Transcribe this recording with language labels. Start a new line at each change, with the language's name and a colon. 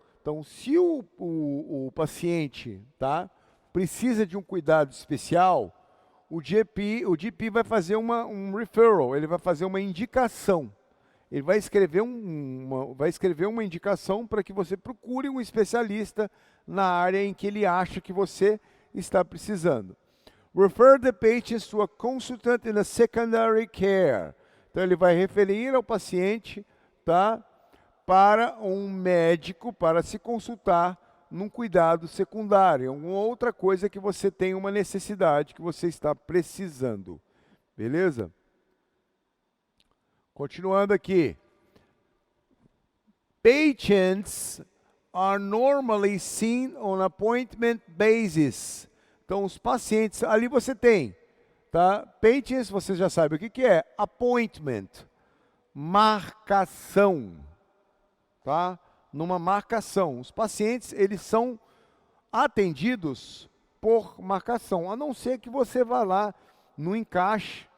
Portuguese: Então, se o paciente, tá, precisa de um cuidado especial, o GP vai fazer um referral, ele vai fazer uma indicação. Ele vai escrever uma indicação para que você procure um especialista na área em que ele acha que você está precisando.
English: Refer the patient to a consultant in a secondary care.
Portuguese: Então, ele vai referir ao paciente, tá, para um médico, para se consultar num cuidado secundário, alguma outra coisa que você tem uma necessidade, que você está precisando. Beleza? Continuando aqui.
English: Patients are normally seen on appointment basis.
Portuguese: Então, os pacientes, ali você tem, tá? Patients, você já sabe o que é? Appointment, marcação, tá? Numa marcação. Os pacientes, eles são atendidos por marcação, a não ser que você vá lá no encaixe.